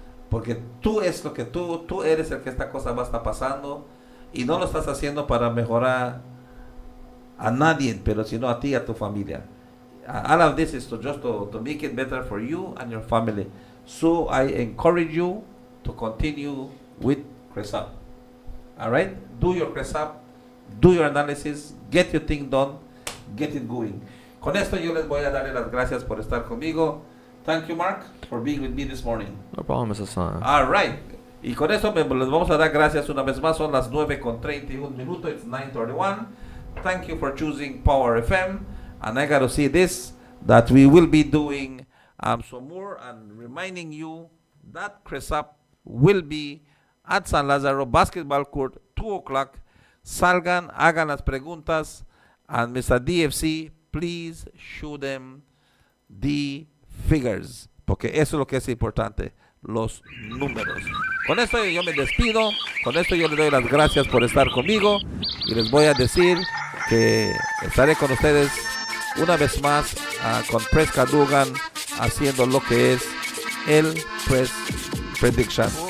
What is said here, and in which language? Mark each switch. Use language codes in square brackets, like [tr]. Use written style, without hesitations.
[es] Porque tú eres el que esta cosa va a estar pasando y no lo estás haciendo para mejorar a nadie, pero sino a ti y a tu familia. [en] All of this is to make it better for you and your family. So I encourage you to continue with CRESAP. All right? Do your CRESAP, do your analysis, get your thing done, get it going. [es] Con esto yo les voy a darle las gracias por estar conmigo. [en] Thank you, Mark, for being with me this morning. No problem, Mr. San. All right. [es] Y con esto les vamos a dar gracias una vez más. Son las 9:31 minutos. [en] It's 9:31. Thank you for choosing Power FM. And I got to say this, that we will be doing some more and reminding you that CRESAP will be at San Lázaro Basketball Court, 2 o'clock. [es] Salgan, hagan las preguntas. [en] And Mr. DFC, please show them the figures. [es] Porque eso es lo que es importante, los números. Con esto yo me despido. Con esto yo les doy las gracias por estar conmigo. Y les voy a decir que estaré con ustedes una vez más con Press Cadugan haciendo lo que es el Press Prediction.